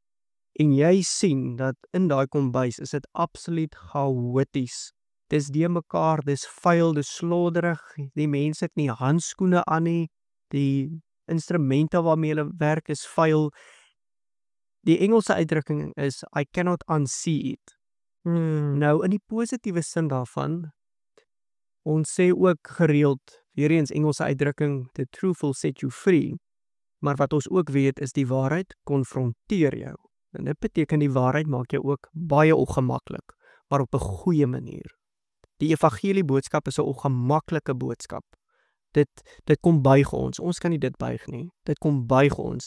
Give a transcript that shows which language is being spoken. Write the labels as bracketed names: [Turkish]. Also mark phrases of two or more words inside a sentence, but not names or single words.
[Afrikaans] En jy sien dat in daai kombuis is dit absoluut chaoties. Dis de mekaar, dis vuil, dis slodderig, die mense het nie handskoene aan nie, die instrumente waarmee hulle werk is vuil. Die Engelse uitdrukking is, [English] I cannot unsee it. [Afrikaans] Nou, in die positiewe sin daarvan, ons sê ook gereeld, weer eens Engelse uitdrukking, [English] the truth will set you free, [Afrikaans] maar wat ons ook weet is die waarheid konfronteer jou. En dit beteken die waarheid maak jou ook baie ongemaklik, maar op 'n goeie manier. Die evangelie boodskap is 'n ongemaklike boodskap. Dit kom buig ons. Ons kan nie dit buig nie. Dit kom buig ons.